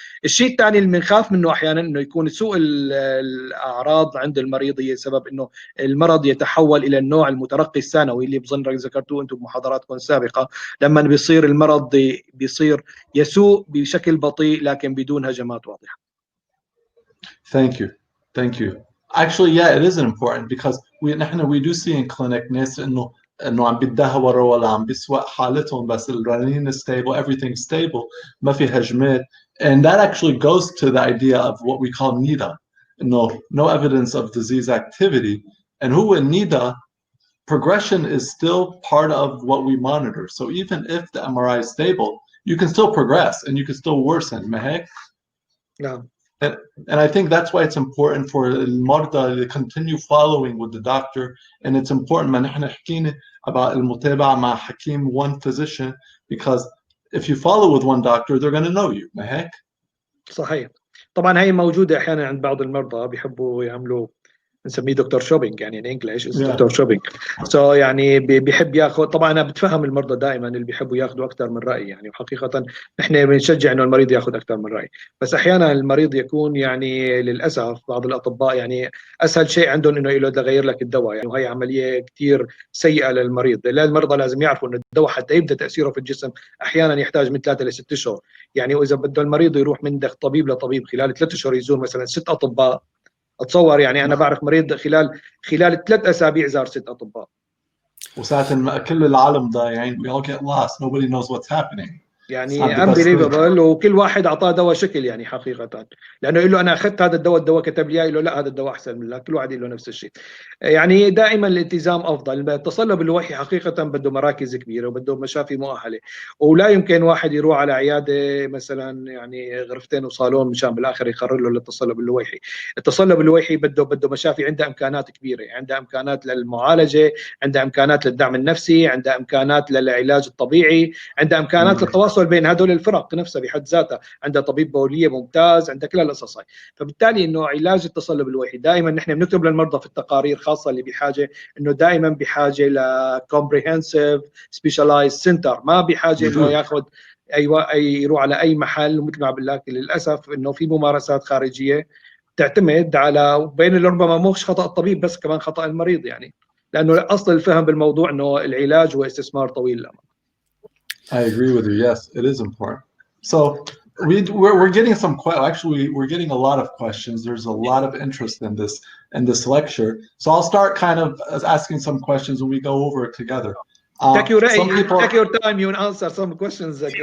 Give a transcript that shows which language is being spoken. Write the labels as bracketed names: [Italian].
[Arabic] الشيء الثاني اللي بنخاف منه احيانا انه يكون سوء الاعراض عند المريض هي سبب انه المرض يتحول الى النوع المترقي الثانوي اللي بظن ذكرتوه انتم بمحاضراتكم السابقه، لما بيصير المرض بيصير يسوء بشكل بطيء لكن بدون هجمات واضحه. [English] Thank you. Actually, yeah, it is important because we do see in clinic [Arabic] ناس انه عم بيتدهوروا ولا عم بيسوء حالتهم بس الرنين [English] is stable, everything's stable, [Arabic] ما في هجمات. [English] And that actually goes to the idea of what we call NIDA, no evidence of disease activity. And who in NIDA, progression is still part of what we monitor. So even if the MRI is stable, you can still progress and you can still worsen. [Arabic] ما هيك؟ نعم. [English] And I think that's why it's important for المرضى to continue following with the doctor. And it's important [Arabic] ما نحن حكينا [English] about [Arabic] المتابعة مع حكيم, [English] one physician, because if you follow with one doctor, they're going to know you. [Arabic] ما هيك؟ صحيح. طبعا هي موجوده احيانا عند بعض المرضى بيحبوا يعملوا نسميه دكتور شوبينج، يعني ان انجلش دكتور شوبينج. سو يعني بيحب ياخذ. طبعا انا بتفهم المرضى دائما اللي بيحبوا ياخذوا اكثر من راي، يعني وحقيقه نحن بنشجع انه المريض ياخذ اكثر من راي، بس احيانا المريض يكون يعني للاسف بعض الاطباء يعني اسهل شيء عندهم انه يغير لك الدواء، يعني وهي عمليه كثير سيئه للمريض. لا، المرضى لازم يعرفوا انه الدواء حتى يبدا تاثيره في الجسم احيانا يحتاج من 3 ل 6 اشهر. يعني واذا بده المريض يروح من طبيب لطبيب خلال 3 اشهر يزور مثلا 6 اطباء، اتصور يعني انا بعرف مريض خلال 3 اسابيع زار 6 اطباء. وساعة كل العالم ضايعين, [English] we all get lost, nobody knows what's happening. [Arabic] يعني unbelievable. وكل واحد اعطاه دواء شكل يعني حقيقه، لانه يقول له انا اخذت هذا الدواء كتب لي اياه، يقول له لا هذا الدواء احسن من لك، كل واحد يقول له نفس الشيء. يعني دائما الالتزام افضل. التصلب اللوحي حقيقه بده مراكز كبيره وبده مشافي مؤهله، ولا يمكن واحد يروح على عياده مثلا يعني غرفتين وصالون مشان بالاخر يقرر له للتصلب اللويحي. التصلب اللويحي بده مشافي عندها امكانات كبيره، عندها امكانات للمعالجه، عندها امكانات للدعم النفسي، عندها امكانات للعلاج الطبيعي، عندها امكانات للتواصل بين هدول الفرق نفسها بحد ذاتها، عندها طبيب بوليه ممتاز، عندها كل القصص هاي. فبالتالي انه علاج التصلب اللويحي دائما نحن بنكتب للمرضى في التقارير، خاصه اللي بحاجه انه دائما بحاجه ل [English] comprehensive specialized center، [Arabic] ما بحاجه انه ياخذ يروح على اي محل. ومثل ما بقول لك للاسف انه في ممارسات خارجيه تعتمد على بين ربما مش خطا الطبيب بس كمان خطا المريض، يعني لانه اصل الفهم بالموضوع انه العلاج هو استثمار طويل الامد. [English] I agree with you. Yes, it is important. So we're getting some actually we're getting a lot of questions. There's a lot of interest in this lecture. So I'll start kind of asking some questions and we go over it together. Take your time. You answer some questions.